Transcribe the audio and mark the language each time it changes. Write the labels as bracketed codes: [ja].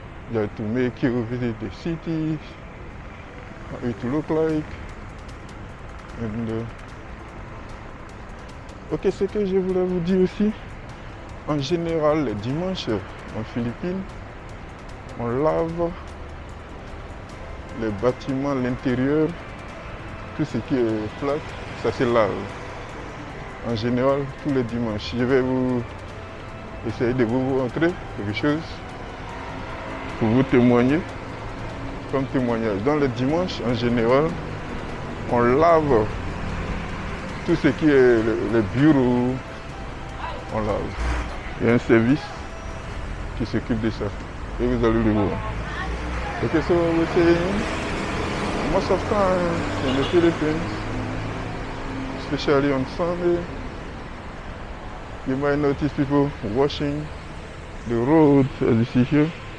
[en] Just to make you visit the city, how it look like. [fr] And, ok, ce que je voulais vous dire aussi, en général, les dimanches en Philippines, on lave les bâtiments, l'intérieur, tout ce qui est plaque, ça se lave. En général, tous les dimanches. Je vais vous essayer de vous montrer quelque chose pour vous témoigner, comme témoignage. Dans le dimanche, en général, on lave tout ce qui est le bureau, on lave. Il y a un service qui s'occupe de ça. Et vous allez le voir. [en] Okay, so we're saying most of time in the Philippines, especially on Sunday, you might notice people washing the roads, as you see here.